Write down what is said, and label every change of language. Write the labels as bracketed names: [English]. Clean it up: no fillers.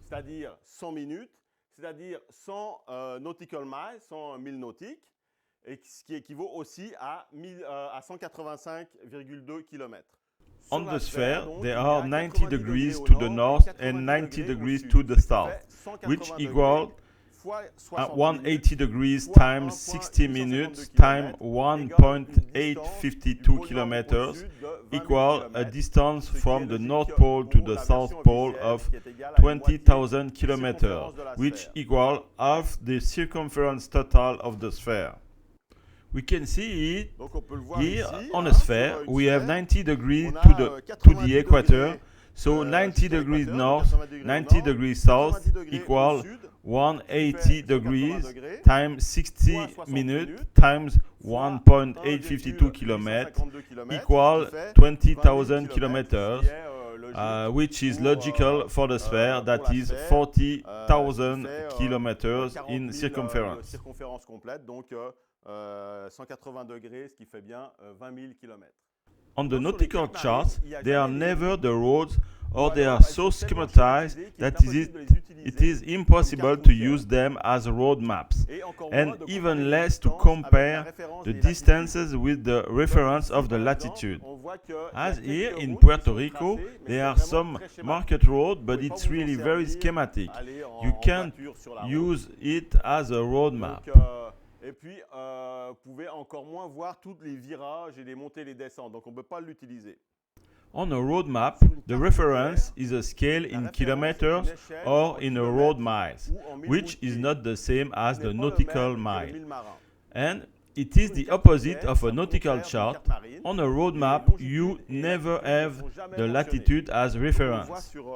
[French] C'est-à-dire 100 minutes, c'est-à-dire 100 [English] nautical miles, [French] 100 milles nautiques, et ce qui équivaut aussi à 185,2 km. [English] On the sphere, there are 90 degrees to the north and 90 degrees to the south, which equal 180 degrees times 60 minutes times 1.852 kilometers equal a distance from the North Pole to the South Pole of 20,000 kilometers, which equal half the circumference total of the sphere. We can see it here on a sphere. We have 90 degrees to the equator, so 90 degrees north, 90 degrees south equal 180 degrees times 60 minutes times 1.852 kilometers equal 20,000 kilometers, which is logical for the sphere, that is 40,000 kilometers in circumference. [French] Circonférence complète, donc 180 degrés, ce qui fait bien 20 000 km. [English] On the nautical charts, they are never the roads or they are so schematized that it is impossible to use them as road maps, and even less to compare the distances with the reference of the latitude. As here in Puerto Rico, there are some market roads, but it's really very schematic. You can't use it as a road map. [French] Et puis, vous pouvez encore moins voir tous les virages et les montées et les descentes. Donc, on ne peut pas l'utiliser. [English] On a road map, the reference is a scale in kilometers or in a road miles, which is not the same as the nautical mile. And it is the opposite of a nautical chart. On a road map, you never have the latitude as reference.